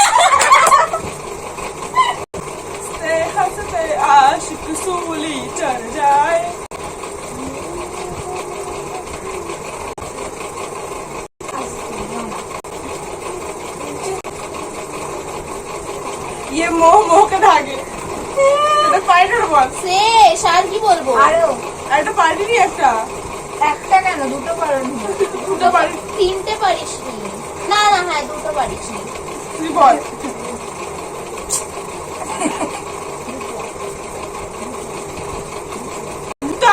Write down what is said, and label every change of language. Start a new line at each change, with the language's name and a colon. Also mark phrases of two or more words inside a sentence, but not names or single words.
Hindi: से हंसते आशिक सूली चढ़ जाए। ये मोह मोह के धागे।
Bangla: এটা পাইটার বল। শেষ আর কি বলবো আরো এটা পারিনি একটা। একটা কেন দুটো পারোনি, দুটো পারি। তিনটে পারিস নি না না হ্যাঁ দুটো পারিস নি তুই বল। মুতা।